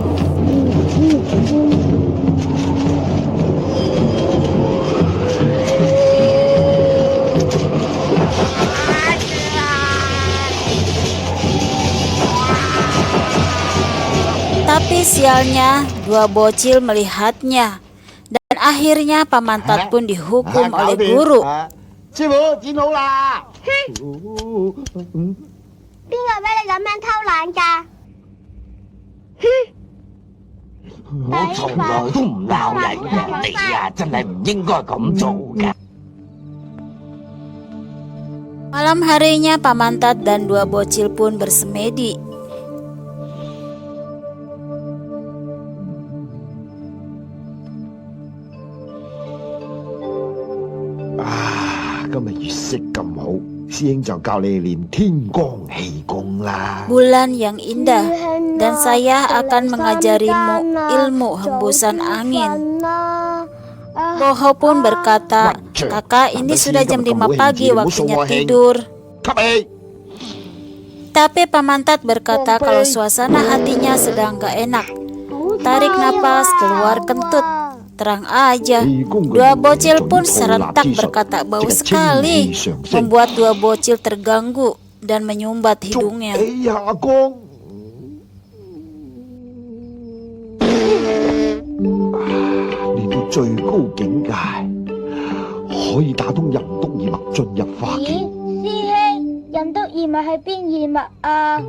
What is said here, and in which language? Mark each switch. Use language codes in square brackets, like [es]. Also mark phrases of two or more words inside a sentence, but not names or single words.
[id] Tapi sialnya dua bocil melihatnya, dan akhirnya Pamantat pun dihukum oleh guru. [yue] 師傅剪好啦。邊個俾你咁樣偷懶㗎？我從來都唔鬧人嘅，你啊真係唔應該咁做㗎。 [id] Malam harinya Pamantat dan dua bocil pun bersemedi. [yue] 啊，今日月色咁好，師兄就教你練天光氣功啦。 [id] Bulan yang indah, dan saya akan mengajarimu ilmu hembusan angin. Boho pun berkata, "Kakak, ini sudah jam 5 pagi, waktunya tidur." [yue] 吸氣， [id] Tapi Pamantat berkata kalau suasana hatinya sedang gak enak. Tarik napas, keluar kentut. Terang aja, dua bocil pun serentak berkata bau sekali, membuat dua bocil terganggu dan menyumbat hidungnya. [yue] 氣下光。練到最高境界，可以打通任督二脈進入化咦，境。師兄，任督二脈係邊二脈啊？